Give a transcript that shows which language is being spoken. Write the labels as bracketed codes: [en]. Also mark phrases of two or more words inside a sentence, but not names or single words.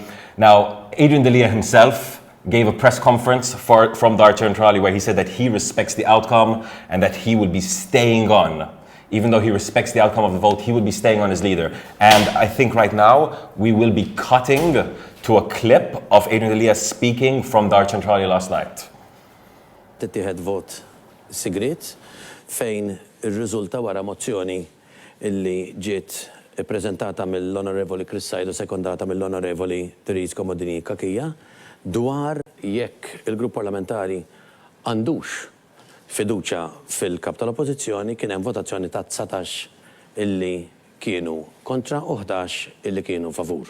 [en] Now, Adrian Delia himself gave a press conference from Dar Centrali where he said that he respects the outcome and that he would be staying on. Even though he respects the outcome of the vote, he would be staying on as leader. And I think right now we will be cutting to a clip of Adrian Delia speaking from Dar Centrali last night. [mt] Tittieħed vot sigrit fejn ir-riżulta wara mozzjoni illi ġiet ippreżentata mill-Onorevoli Chris Sajdu sekondata mill-Onorevoli Therese Komodini Kakija dwar jekk il-grupp parlamentari għandux fiduċa fil-kap tal-oppożizzjoni kien hemm votazzjoni ta' 19 illi kienu kontra u 11 illi kienu favur.